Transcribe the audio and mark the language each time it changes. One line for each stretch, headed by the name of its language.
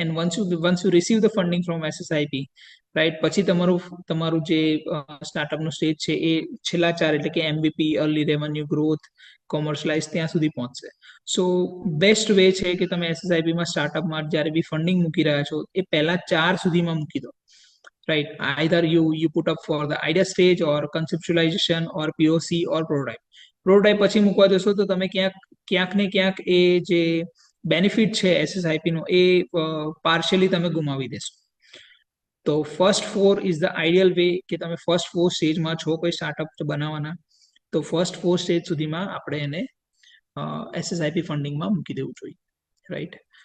English: and once you receive the funding from SSIP,
Gujarati: right, પછી તમારું જે સ્ટાર્ટઅપનો સ્ટેજ છે એ છેલ્લા 4 એટલે કે MVP, early revenue growth, commercialise ત્યાં સુધી પહોંચશે. સો બેસ્ટ વે છે કે તમે એસએસઆઈપીમાં સ્ટાર્ટઅપમાં જ્યારે બી ફંડિંગ મૂકી રહ્યા છો એ પહેલા 4 સુધીમાં મૂકી દો,
English: right? Either you put up for the idea stage or conceptualization or POC or prototype.
Gujarati: Prototype પછી મૂકવા જશો તો તમે ક્યાંક ને ક્યાંક એ જે બેનિફિટ છે એસએસઆઈપી નો એ પાર્શિયલી તમે ગુમાવી દેશો. તો first 4
English: is the ideal way
Gujarati: કે તમે ફર્સ્ટ 4 સ્ટેજમાં છો કોઈ સ્ટાર્ટઅપ બનાવવાના, તો ફર્સ્ટ 4 સ્ટેજ સુધીમાં આપણે એને એસએસઆઈપી ફંડિંગમાં મૂકી દેવું જોઈએ, રાઈટ.